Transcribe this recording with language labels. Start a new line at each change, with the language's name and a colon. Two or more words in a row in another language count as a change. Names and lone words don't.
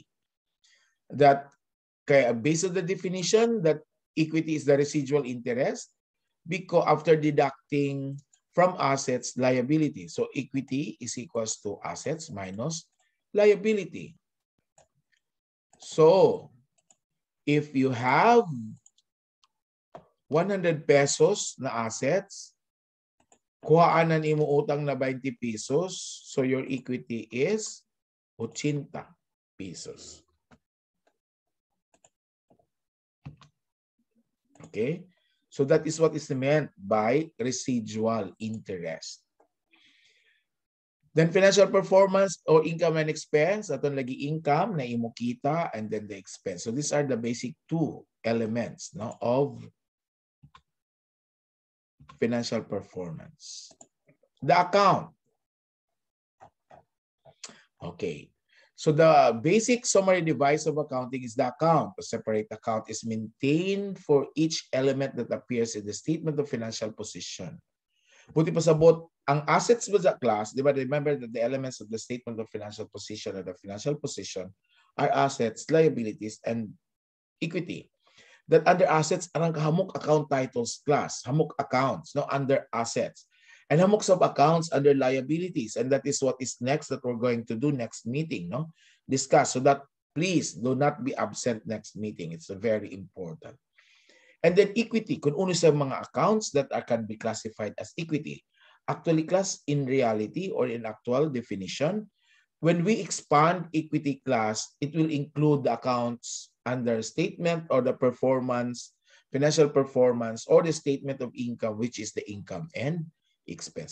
English: That based on the definition that equity is the residual interest because after deducting from assets liability. So equity is equals to assets minus liability. So if you have 100 pesos na assets,
Waray: kuhaanan imo utang na
English: 20 pesos, so your equity is 80 pesos. Okay? So that is what is meant by residual interest. Then financial performance or income and expense,
Waray: aton lagi income na imo kita
English: and then the expense. So these are the basic two elements, no, of financial performance. The account. Okay. So the basic summary device of accounting is the account. A separate account is maintained for each element that appears in the statement of financial position.
Waray: Buti pa sabot, ang assets ba sa class, di ba,
English: remember that the elements of the statement of financial position or the financial position are assets, liabilities, and equity. That under assets,
Waray: arang hamok
English: account titles class, hamok accounts, no, under assets. And hamok sub accounts under liabilities. And that is what is next that we're going to do next meeting, no? Discuss. So that please do not be absent next meeting. It's very important. And then equity,
Waray: kung uno sa mga
English: accounts that can be classified as equity. Actually, class, in reality or in actual definition, when we expand equity class, it will include the accounts under statement or the performance, financial performance, or the statement of income, which is the income and expense.